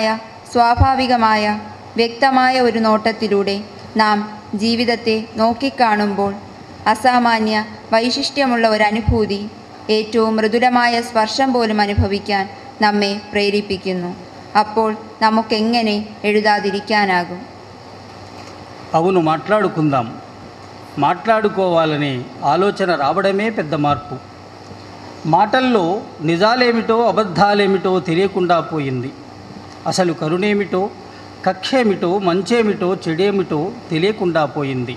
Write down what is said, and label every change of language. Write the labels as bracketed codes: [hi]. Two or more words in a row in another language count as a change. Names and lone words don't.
[ml] വ്യത്യസ്തമായ, സ്വാഭാവികമായ, വ്യക്തമായ ഒരു നോട്ടത്തിലൂടെ നാം ജീവിതത്തെ നോക്കിക്കാണുമ്പോൾ അസാമാന്യ വൈശിഷ്ട്യമുള്ള ഒരനുഭൂതി, ഏറ്റവും മൃദുലമായ സ്പർശം പോലും അനുഭവിക്കാൻ നമ്മെ പ്രേരിപ്പിക്കുന്നു. അപ്പോൾ നമുക്കെങ്ങനെ എഴുതാതിരിക്കാനാകും? [te] అవును, మాట్లాడుకుందాం. మాట్లాడుకోవాలనే ఆలోచన రావడమే పెద్ద మార్పు. మాటల్లో నిజాలేమిటో అబద్ధాలేమిటో తెలియకుండా పోయింది. అసలు కరుణేమిటో, కక్షేమిటో, మంచేమిటో, చెడేమిటో తెలియకుండా పోయింది.